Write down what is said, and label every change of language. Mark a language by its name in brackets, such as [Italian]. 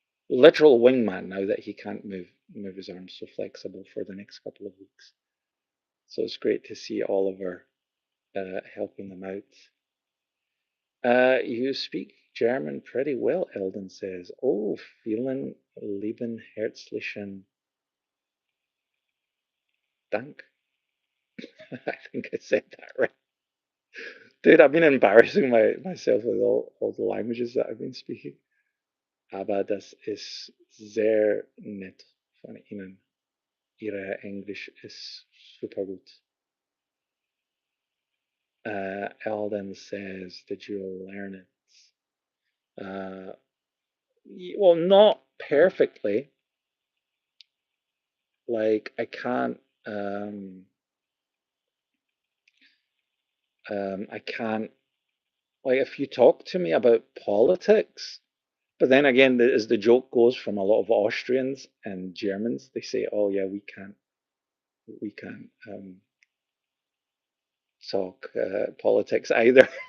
[English] Literal wingman now that he can't move his arms so flexible for the next couple of weeks. So it's great to see Oliver helping them out. You speak German pretty well, Eldon says. [German] Oh, vielen lieben herzlichen Dank. [English] I think I said that right. Dude, I've been embarrassing myself with all the languages that I've been speaking. [German] Aber das ist sehr nett von Ihnen. Ihr Englisch ist super gut. [English] Eldon says, did you learn it? Well, not perfectly. Like I can't I can't like if you talk to me about politics, but then again, as the joke goes from a lot of Austrians and Germans, they say, "Oh yeah, we can't talk politics either."